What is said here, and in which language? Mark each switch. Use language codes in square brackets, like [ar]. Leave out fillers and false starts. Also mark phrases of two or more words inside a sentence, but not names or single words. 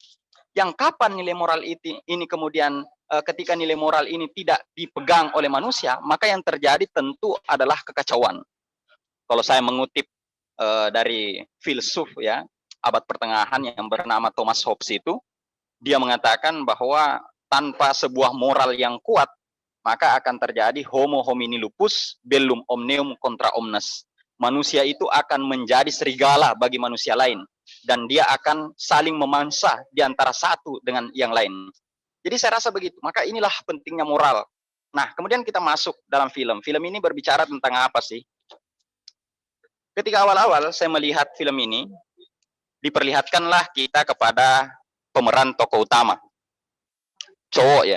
[id] Yang kapan nilai moral ini kemudian ketika nilai moral ini tidak dipegang oleh manusia, maka yang terjadi tentu adalah kekacauan. Kalau saya mengutip dari filsuf ya abad pertengahan yang bernama Thomas Hobbes itu, dia mengatakan bahwa tanpa sebuah moral yang kuat, maka akan terjadi [la] homo homini lupus bellum omneum contra omnes. [id] Manusia itu akan menjadi serigala bagi manusia lain, dan dia akan saling memangsa di antara satu dengan yang lain. Jadi saya rasa begitu. Maka inilah pentingnya moral. Nah, kemudian kita masuk dalam film. Film ini berbicara tentang apa sih? Ketika awal-awal saya melihat film ini, diperlihatkanlah kita kepada pemeran tokoh utama, cowok ya.